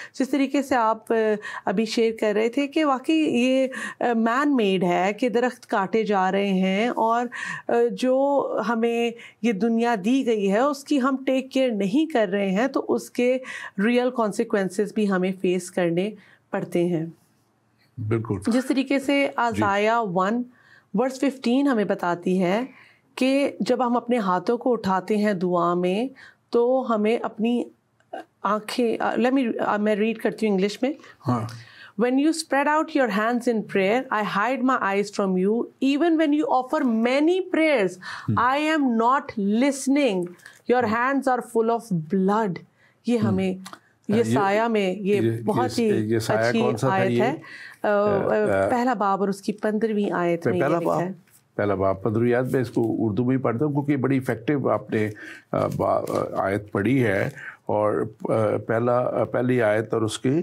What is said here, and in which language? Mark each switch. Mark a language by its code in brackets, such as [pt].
[ur] جس طریقے سے آپ ابھی شیئر کر رہے تھے کہ واقعی یہ مین میڈ ہے کہ درخت کاٹے جا رہے ہیں, اور جو ہمیں یہ دنیا دی گئی ہے اس کی ہم ٹیک کیئر نہیں کر رہے ہیں, تو اس کے ریئل کانسیکوینسز بھی ہمیں فیس کرنے پڑتے ہیں. بالکل. جس طریقے سے آزایا 1:15 ہمیں بتاتی ہے کہ جب ہم اپنے ہاتھوں کو اٹھاتے ہیں دعا میں, تو ہمیں اپنی آنکھیں, میں ریڈ کرتی ہوں انگلش میں. [en] When you spread out your hands in prayer, I hide my eyes from you. Even when you offer many prayers, I am not listening. Your hands are full of blood. [ur] یہ ہمیں یہ سایہ میں یہ بہت ہی اچھی آیت ہے. پہلا باب اور اس کی 15ویں آیت میں یہ لکھا ہے. پہلا باب 15ویں آیت میں اس کو اردو میں ہی پڑھتا ہوں کیونکہ بڑی افیکٹو آپ نے آیت پڑھی ہے. اور پہلی آیت اور اس کی